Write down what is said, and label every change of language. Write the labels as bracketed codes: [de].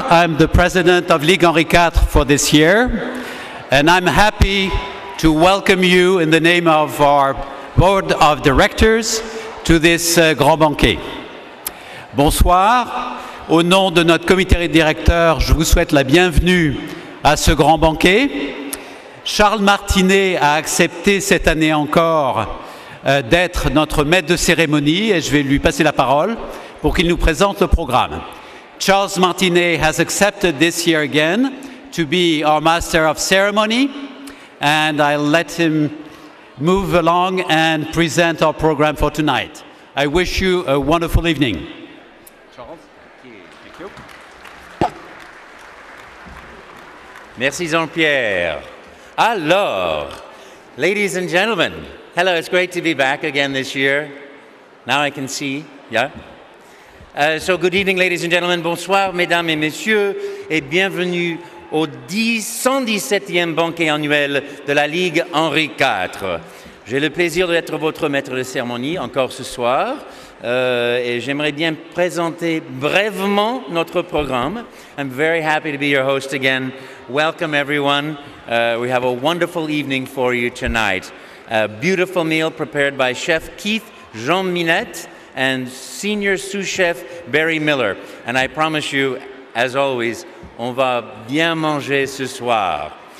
[en] I'm the president of Ligue Henri IV for this year. And I'm happy to welcome you in the name of our board of directors to this Grand Banquet. [fr] Bonsoir. Au nom de notre comité de directeurs, je vous souhaite la bienvenue à ce Grand Banquet. Charles Martinet a accepté cette année encore d'être notre maître de cérémonie et je vais lui passer la parole pour qu'il nous présente le programme. [en] Charles Martinet has accepted this year again to be our master of ceremony and I'll let him move along and present our program for tonight. I wish you a wonderful evening. Charles, thank you. [fr] Merci Jean-Pierre. Alors, [en] ladies and gentlemen, hello, it's great to be back again this year. Now I can see, yeah? So good evening, ladies and gentlemen. [fr] Bonsoir, mesdames et messieurs, et bienvenue au 117e banquet annuel de la Ligue Henri IV. J'ai le plaisir d'être votre maître de cérémonie encore ce soir, et j'aimerais bien présenter brièvement notre programme. [en] I'm very happy to be your host again. Welcome, everyone. We have a wonderful evening for you tonight. A beautiful meal prepared by Chef Keith Jean Minette and Senior Sous Chef Barry Miller. And I promise you, as always, [fr] on va bien manger ce soir.